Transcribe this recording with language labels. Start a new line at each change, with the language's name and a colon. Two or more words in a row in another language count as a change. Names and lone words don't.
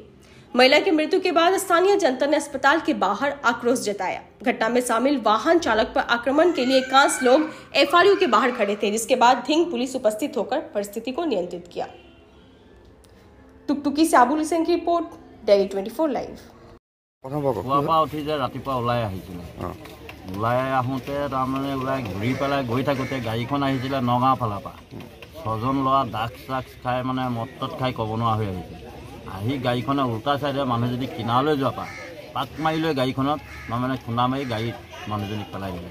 Hindi: महिला की मृत्यु के बाद स्थानीय जनता ने अस्पताल के बाहर आक्रोश जताया। घटना में शामिल वाहन चालक पर आक्रमण के लिए 51 लोग एफआरयू के बाहर खड़े थे, जिसके बाद धिंग पुलिस उपस्थित होकर परिस्थिति को नियंत्रित किया। टुकटुकी से आबुल सिंह की रिपोर्ट, डेली 24 लाइव।
Assamese: উঠি ৰাতিপুৱা ওলাই আহিছিলে। ওলাই আহোঁতে তাৰমানে ওলাই ঘূৰি পেলাই গৈ থাকোঁতে গাড়ীখন আহিছিলে নগাঁও ফালৰ পৰা। 6জন ল'ৰা ড্ৰাগছ খাই মানে মদত খাই ক'ব নোৱাৰা হৈ আহিছে। আহি গাড়ীখনে উল্টা চাইডে মানুহজনী কিনাৰলৈ যোৱাৰ পৰা পাক মাৰি লৈ গাড়ীখনত মানে খুন্দা মাৰি গাড়ীত মানুহজনীক পেলাই দিলে।